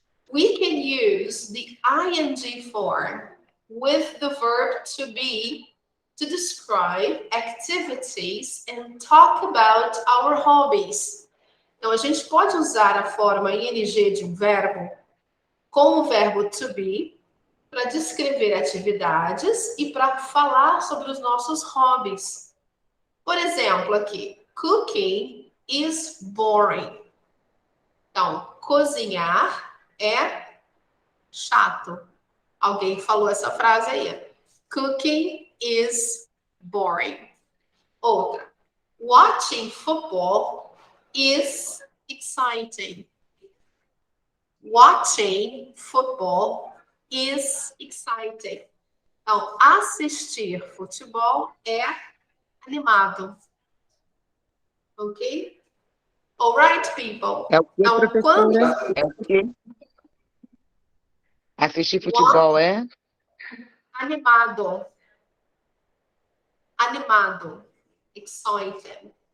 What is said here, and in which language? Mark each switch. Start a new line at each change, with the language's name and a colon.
English: We can use the ing form with the verb to be to describe activities and talk about our hobbies.
Portuguese: Então, a gente pode usar a forma ing de um verbo com o verbo to be para descrever atividades e para falar sobre os nossos hobbies. Por exemplo, aqui,
English: cooking is boring.
Portuguese: Então, cozinhar é chato. Alguém falou essa frase aí.
English: Cooking is boring. Outra. Watching football is exciting. Watching football is exciting.
Portuguese: Então, assistir futebol é animado.
English: Ok? All right, people.
Portuguese: É o que, Então, professora? É o quê? Assistir futebol é? Animado. Animado. Excited.